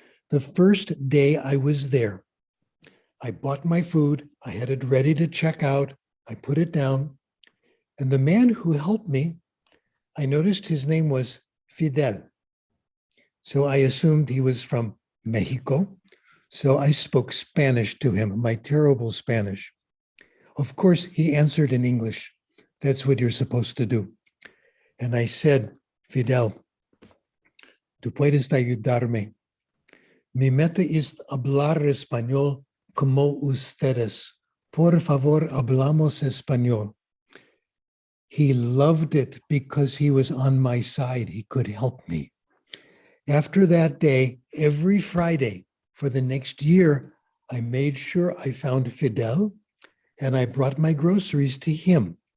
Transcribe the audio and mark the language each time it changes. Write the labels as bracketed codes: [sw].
[en] The first day I was there, I bought my food, I had it ready to check out, I put it down, and the man who helped me, I noticed his name was Fidel. So I assumed he was from Mexico. So I spoke Spanish to him, my terrible Spanish. Of course, he answered in English. That's what you're supposed to do. And I said, Fidel, tú puedes ayudarme. [es] Mi meta es hablar español como ustedes. Por favor, hablamos español. [en] He loved it because he was on my side. He could help me. After that day, every Friday for the next year, I made sure I found Fidel and I brought my groceries to him.